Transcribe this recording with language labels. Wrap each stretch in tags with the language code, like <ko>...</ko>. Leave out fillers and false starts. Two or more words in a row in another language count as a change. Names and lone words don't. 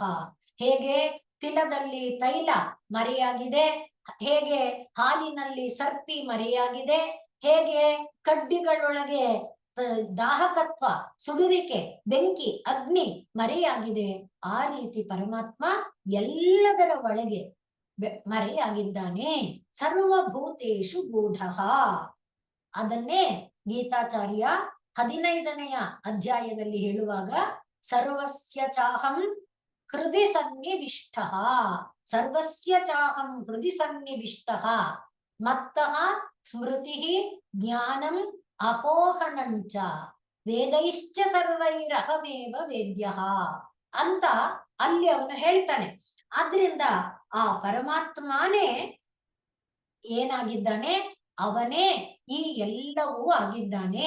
<kn>ಹೇಗೆ ತಿಲದಲ್ಲಿ ತೈಲ ಮರೆಯಾಗಿದೆ, ಹೇಗೆ ಹಾಲಿನಲ್ಲಿ ಸರ್ಪಿ ಮರೆಯಾಗಿದೆ, ಹೇಗೆ ಕಡ್ಡಿಗಳೊಳಗೆ ದಾಹಕತ್ವ, ಸುಡುವಿಕೆ, ಬೆಂಕಿ, ಅಗ್ನಿ ಮರೆಯಾಗಿದೆ, ಆ ರೀತಿ ಪರಮಾತ್ಮ ಎಲ್ಲದರ ಒಳಗೆ ಮರೆಯಾಗಿದ್ದಾನೆ.</kn> <sa>ಸರ್ವಭೂತೇಷು ಗೂಢಃ.</sa> <kn>ಅದನ್ನೇ ಗೀತಾಚಾರ್ಯ 15ನೆಯ ಅಧ್ಯಾಯದಲ್ಲಿ ಹೇಳುವಾಗ,</kn> <sa>ಸರ್ವಸ್ಯ ಚಾಹಂ ಹೃದಯ ಸನ್ನಿವಿಷ್ಟಃ, ಸರ್ವಸ್ಯ ಚಾಹಂ ಹೃದಯ ಸನ್ನಿವಿಷ್ಟಃ, ಮತ್ತಃ ಸ್ಮೃತಿ ಜ್ಞಾನಂ ಅಪೋಹನಂಚ ವೇದೈಶ್ಚ ಸರ್ವೈರಹಮೇವ ವೇದ್ಯಃ</sa> <kn>ಅಂತ ಅಲ್ಲಿ ಅವನು ಹೇಳ್ತಾನೆ. ಆದ್ರಿಂದ ಆ ಪರಮಾತ್ಮನೇ ಏನಾಗಿದ್ದಾನೆ, ಅವನೇ ಈ ಎಲ್ಲವೂ ಆಗಿದ್ದಾನೆ.</kn>